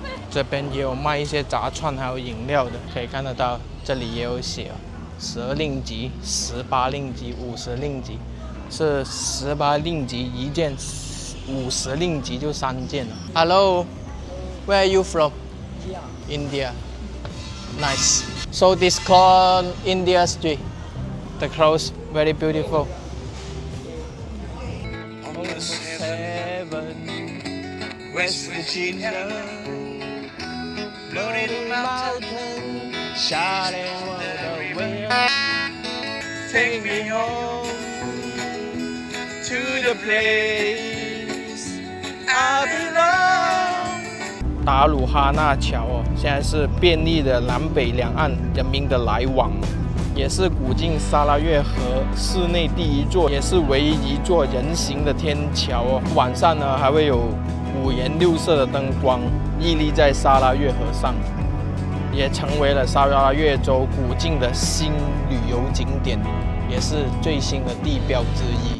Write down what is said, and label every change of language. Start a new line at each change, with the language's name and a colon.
Chinese: 这边也有卖一些炸串还有饮料的，可以看得到，这里也有写12令吉、18令吉、50令吉，是18令吉一件，50令吉就3件了。
English: Hello, where are you from? India. Nice. So this called India Street. The clothes very beautiful. Almost heaven, West Virginia. Bloody mountain, shining all the way. Take me home to the place I belong.
Chinese: 达鲁哈纳桥哦，现在是便利的南北两岸人民的来往，也是古晋沙拉越河市内第一座，也是唯一一座人行的天桥哦。晚上呢，还会有5颜6色的灯光屹立在沙拉越河上，也成为了沙拉越州古晋的新旅游景点，也是最新的地标之一。